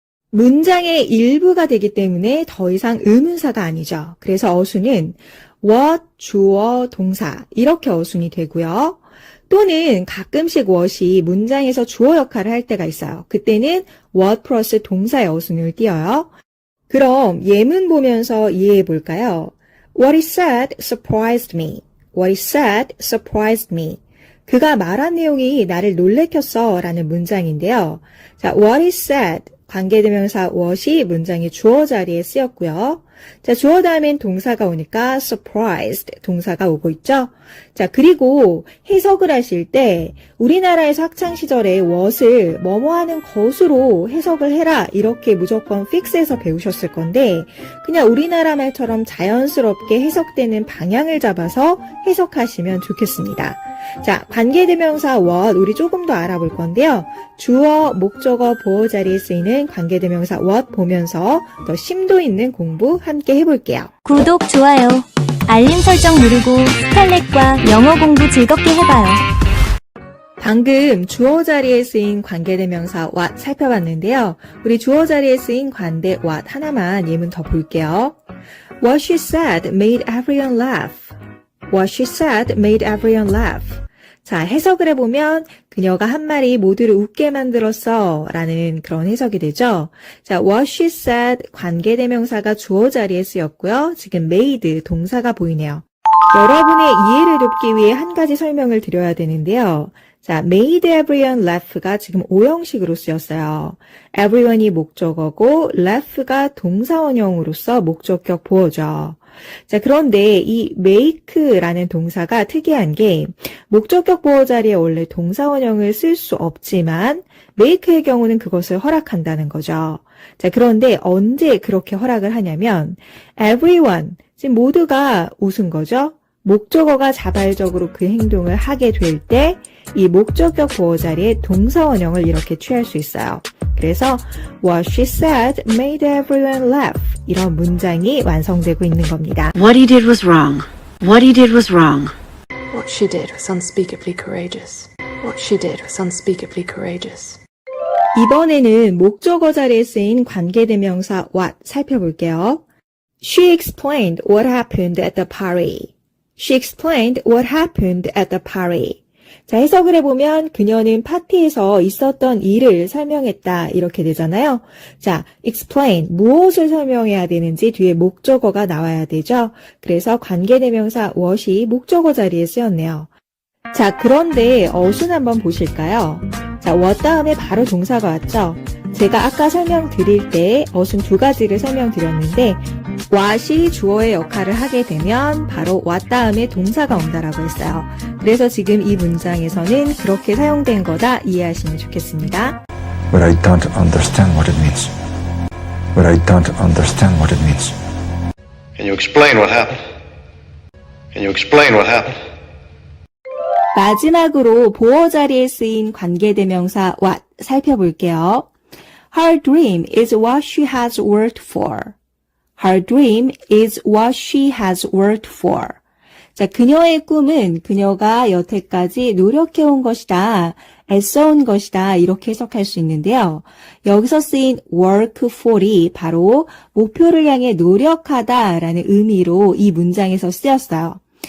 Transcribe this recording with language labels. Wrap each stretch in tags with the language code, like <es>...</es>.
<ko>문장의 일부가 되기 때문에 더 이상 의문사가 아니죠. 그래서 어순은 what, 주어, 동사 이렇게 어순이 되고요. 또는 가끔씩 what이 문장에서 주어 역할을 할 때가 있어요. 그때는 what 플러스 동사의 어순을 띄어요. 그럼 예문 보면서 이해해 볼까요?</ko> <en>What he said surprised me. What he said surprised me.</en> <ko>그가 말한 내용이 나를 놀래켰어 라는 문장인데요. 자,</ko> <en>what he said,</en> <ko>관계대명사 what이 문장의 주어 자리에 쓰였고요. 자, 주어 다음엔 동사가 오니까 surprised 동사가 오고 있죠. 자, 그리고 해석을 하실 때 우리나라에서 학창 시절에 what을 뭐뭐 하는 것으로 해석을 해라 이렇게 무조건 픽스해서 배우셨을 건데 그냥 우리나라 말처럼 자연스럽게 해석되는 방향을 잡아서 해석하시면 좋겠습니다. 자, 관계대명사 what 우리 조금 더 알아볼 건데요. 주어, 목적어, 보어 자리에 쓰이는 관계대명사 what 보면서 더 심도 있는 공부 함께 해볼게요. 구독, 좋아요, 알림 설정 누르고 스칼렛과 영어 공부 즐겁게 해봐요. 방금 주어 자리에 쓰인 관계대명사 what 살펴봤는데요. 우리 주어 자리에 쓰인 관대 what 하나만 예문 더 볼게요.</ko> <en>What she said made everyone laugh. What she said made everyone laugh.</en> <ko>자, 해석을 해보면 그녀가 한 말이 모두를 웃게 만들었어 라는 그런 해석이 되죠. 자,</ko> <en>what she said</en> <ko>관계대명사가 주어 자리에 쓰였고요. 지금 made 동사가 보이네요. 여러분의 이해를 돕기 위해 한 가지 설명을 드려야 되는데요. 자,</ko> <en>made everyone laugh</en> <ko>가 지금 오형식으로 쓰였어요. everyone이 목적어고 laugh가 동사원형으로서 목적격 보어죠. 자, 그런데 이 make라는 동사가 특이한 게 목적격 보어 자리에 원래 동사원형을 쓸 수 없지만 make의 경우는 그것을 허락한다는 거죠. 자, 그런데 언제 그렇게 허락을 하냐면 everyone, 지금 모두가 웃은 거죠. 목적어가 자발적으로 그 행동을 하게 될 때 이 목적격 보어 자리에 동사원형을 이렇게 취할 수 있어요. 그래서</ko> <en>What she said made everyone laugh.</en> <ko>이런 문장이 완성되고 있는 겁니다.</ko> <en>What he did was wrong. What he did was wrong. What she did was unspeakably courageous. What she did was unspeakably courageous.</en> <ko>이번에는 목적어 자리에 쓰인 관계대명사 what 살펴볼게요.</ko> <en>She explained what happened at the party. She explained what happened at the party.</en> <ko>자, 해석을 해보면 그녀는 파티에서 있었던 일을 설명했다 이렇게 되잖아요. 자, explain 무엇을 설명해야 되는지 뒤에 목적어가 나와야 되죠. 그래서 관계대명사 what이 목적어 자리에 쓰였네요. 자, 그런데 어순 한번 보실까요? 자, what 다음에 바로 동사가 왔죠. 제가 아까 설명드릴 때 어순 두 가지를 설명드렸는데 what이 주어의 역할을 하게 되면 바로 what 다음에 동사가 온다라고 했어요. 그래서 지금 이 문장에서는 그렇게 사용된 거다 이해하시면 좋겠습니다.</ko> <en>But I don't understand what it means. But I don't understand what it means. Can you explain what happened? Can you explain what happened?</en> <ko>마지막으로 보어 자리에 쓰인 관계대명사 what 살펴볼게요.</ko> <en>Her dream is what she has worked for. Her dream is what she has worked for.</en> <ko>자, 그녀의 꿈은 그녀가 여태까지 노력해온 것이다, 애써온 것이다 이렇게 해석할 수 있는데요. 여기서 쓰인 work for이 바로 목표를 향해 노력하다라는 의미로 이 문장에서 쓰였어요.</ko>